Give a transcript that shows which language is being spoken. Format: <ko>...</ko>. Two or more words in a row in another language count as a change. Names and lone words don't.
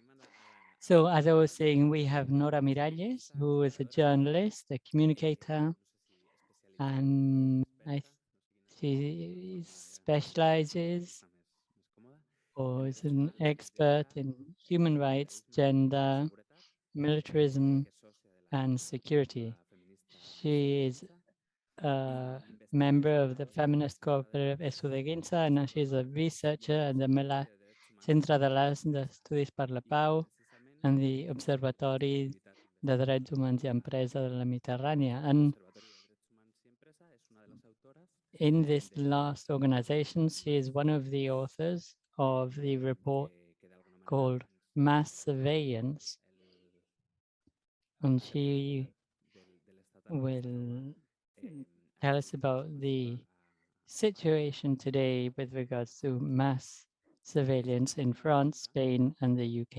<en>So as I was saying, we have Nora Miralles, who is a journalist, a communicator, and she specializes or is an expert in human rights, gender, militarism, and security. She is a member of the feminist cooperative Estudeginsa, and she's a researcher at the Centre d'Estudis per la Pau and the Observatori de Drets Humans i Empresa de la Mediterrània. And in this last organization, she is one of the authors of the report called Mass Surveillance, and she will tell us about the situation today with regards to mass surveillance in France, Spain, and the UK.</en>